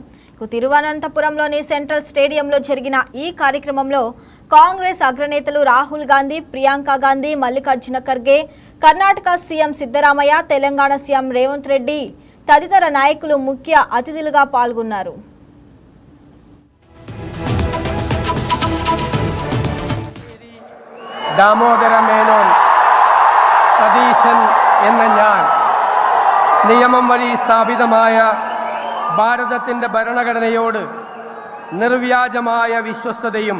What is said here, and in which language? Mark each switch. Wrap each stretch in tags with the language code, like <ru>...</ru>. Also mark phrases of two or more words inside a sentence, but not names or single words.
<te>తిరువనంతపురంలోని సెంట్రల్ స్టేడియంలో జరిగిన ఈ కార్యక్రమంలో కాంగ్రెస్ అగ్రనేతలు రాహుల్ గాంధీ, ప్రియాంక గాంధీ, మల్లికార్జున ఖర్గే, కర్ణాటక సీఎం సిద్ధరామయ్య, తెలంగాణ సీఎం రేవంత్ రెడ్డి తదితర నాయకులు ముఖ్య అతిథులుగా పాల్గొన్నారు.</te> <ml>ദാമോദര മേനോൻ സതീശൻ എന്ന ഞാൻ നിയമം വഴി സ്ഥാപിതമായ ഭാരതത്തിൻ്റെ ഭരണഘടനയോട് നിർവ്യാജമായ വിശ്വസ്തതയും</ml>